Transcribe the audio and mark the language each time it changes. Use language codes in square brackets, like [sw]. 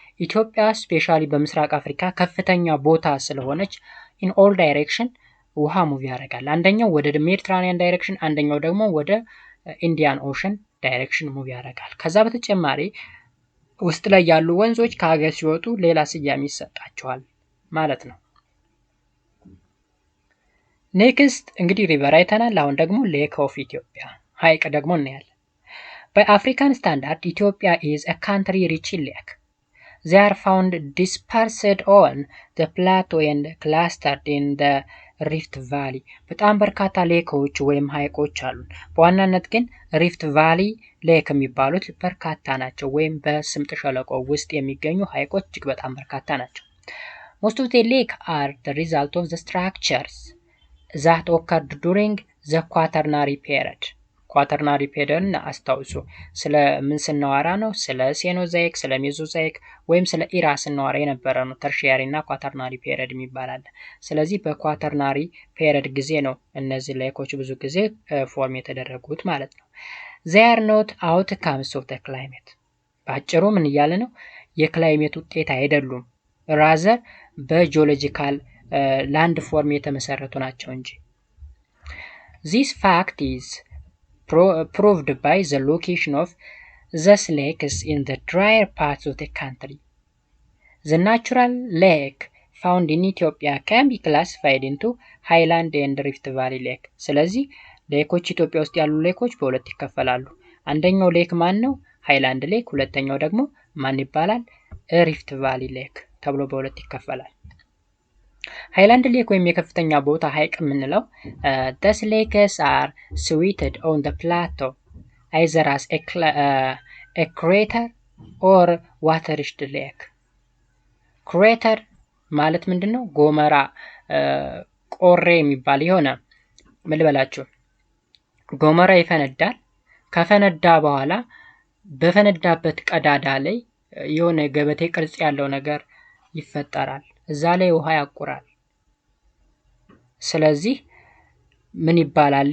[am] ኢትዮጵያ ስፔሻሊ በምስራቅ አፍሪካ ከፍተኛ ቦታ ስለሆነች ኢን ኦል ዳይሬክሽን ውሃ ሙቭ ያደርጋል። አንደኛው ወደ ሜዲትራኒያን ዳይሬክሽን፣ አንደኛው ደግሞ ወደ ኢንዲያን ኦሽን ዳይሬክሽን ሙቭ ያደርጋል። ከዛ በተጨማሪ ውስጥ ላይ ያሉ ወንዞች ከሀገር ሲወጡ ሌላ ስያሜ ይሰጣቸዋል ማለት ነው። ኔክስት እንግዲህ ሪቨር አይተናል። አሁን ደግሞ ሌክ ኦፍ ኢትዮጵያ ሀይቅ ደግሞ እናያለን። በአፍሪካን ስታንዳርድ ኢትዮጵያ ኢዝ a country rich in lake. [en] They are found dispersed on the plateau and clustered in the rift valley. [am] በጣም በርካታ ሌኮች ወይም ሀይቆች አሉ። በዋናነት ግን ሪፍት ቫሊ ሌክ የሚባሉት በርካታ ናቸው፣ ወይም በስምጥ ሸለቆ ውስጥ የሚገኙ ሀይቆች እጅግ በጣም በርካታ ናቸው። Most of the lake are the result of the structures that occurred during the quaternary period. ኳተርናሪ ፔሪድን አስታውሱ። ስለ ምን ስናወራ ነው? ስለ ሴኖዛይክ፣ ስለ ሜዞዛይክ ወይም ስለ ኢራ ስናወራ የነበረ ነው። ተርሺያሪ እና ኳተርናሪ ፔሪድ የሚባላል። ስለዚህ በኳተርናሪ ፔሪድ ጊዜ ነው እነዚህ ሌኮች ብዙ ጊዜ ፎርም የተደረጉት ማለት ነው። they are not outcomes of the climate. ባጭሩ ምን እያለ ነው? የክላይሜት ውጤት አይደሉም፣ ራዘር በጂኦሎጂካል ላንድ ፎርም የተመሰረቱ ናቸው እንጂ። this fact is proved by the location of [en] thus lakes in the drier parts of the country. The natural lake found in Ethiopia can be classified into highland and rift valley lake. [am] ስለዚህ ሌኮች ኢትዮጵያ ውስጥ ያሉ ሌኮች በሁለት ይከፈላሉ። አንደኛው ሌክ ማን ነው? ሃይላንድ ሌክ። ሁለተኛው ደግሞ ማን ይባላል? ሪፍት ቫሊ ሌክ ተብሎ በሁለት ይከፈላል። ሃይላንድ ሌክ ወይም የከፍተኛ ቦታ ሐይቅ የምንለው these lakes are situated on the plateau either as a crater or water-rich lake. ክሬተር ማለት ምንድነው? ጎመራ ቆሬ የሚባል የሆነ ምን ልበላችሁ፣ ጎመራ ይፈነዳል። ከፈነዳ በኋላ በፈነዳበት ቀዳዳ ላይ የሆነ ገበቴ ቅርጽ ያለው ነገር ይፈጠራል። እዛ ላይ ውሃ ያቆራል። ስለዚህ ምን ይባላል?